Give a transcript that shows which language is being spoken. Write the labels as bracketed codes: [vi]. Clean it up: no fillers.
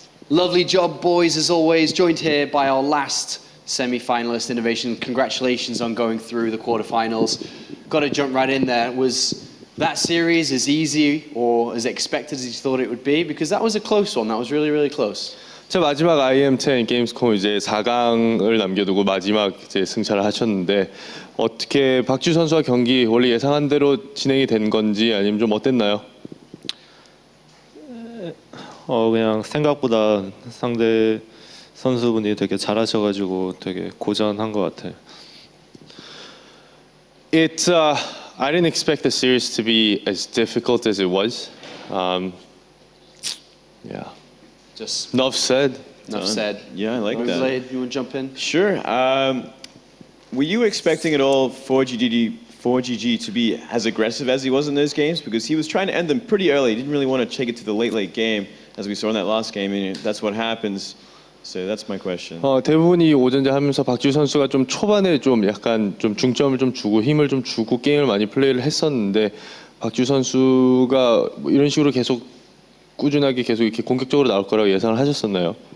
[en] Lovely job, boys, as always. Joined here by our last semi-finalist, Innovation. Congratulations on going through the quarterfinals. Got to jump right in there. Was that series as easy or as expected as you thought it would be? Because that was a close one. That was really, really close. [ko] 제 마지막 IEM 게임스콤 이제 4강을 남겨두고 마지막 이제 승차를 하셨는데 어떻게 박주 선수와 경기 원래 예상한 대로 진행이 된 건지 아니면 좀 어땠나요? 그냥 생각보다 상대 선수분이 되게 잘하셔가지고 되게 고전한 것 같아요. [en] I didn't expect the series to be as difficult as it was. Yeah. Just Enough said. enough said. Yeah, I like that. Zaid, you want to jump in? Sure. Were you expecting at all ForGG to be as aggressive as he was in those games? Because he was trying to end them pretty early. He didn't really want to take it to the late game, as we saw in that last game, and that's what happens. So that's my question. [ko] 대부분이 오전제 하면서 박주 선수가 좀 초반에 좀 약간 좀 중점을 좀 주고 힘을 좀 주고 게임을 많이 플레이를 했었는데 박주 선수가 뭐 이런 식으로 계속 꾸준하게 계속 이렇게 공격적으로 나올 거라고 예상을 하셨었나요?